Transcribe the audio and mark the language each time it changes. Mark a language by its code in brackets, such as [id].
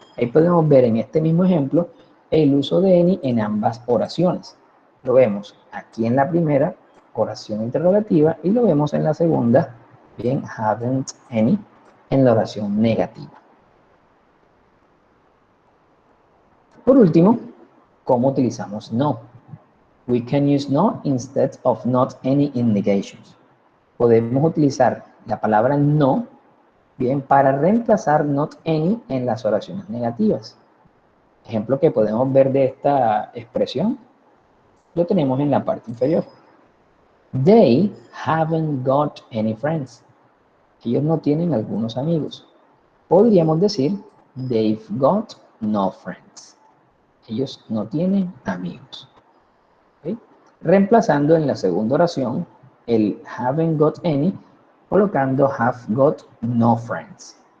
[es] Ahí podemos ver en este mismo ejemplo el uso de any en ambas oraciones. Lo vemos aquí en la primera oración interrogativa y lo vemos en la segunda, bien, haven't any, en la oración negativa. Por último, ¿cómo utilizamos no? [en] We can use no instead of not any in negations. [es] Podemos utilizar la palabra no, bien, para reemplazar not any en las oraciones negativas. Ejemplo que podemos ver de esta expresión, lo tenemos en la parte inferior. [en] They haven't got any friends. [es] Ellos no tienen algunos amigos. Podríamos decir, [en] they've got no friends. [es] Ellos no tienen amigos. ¿Okay? Reemplazando en la segunda oración el [en] haven't got any, [es] colocando [en] have got no friends.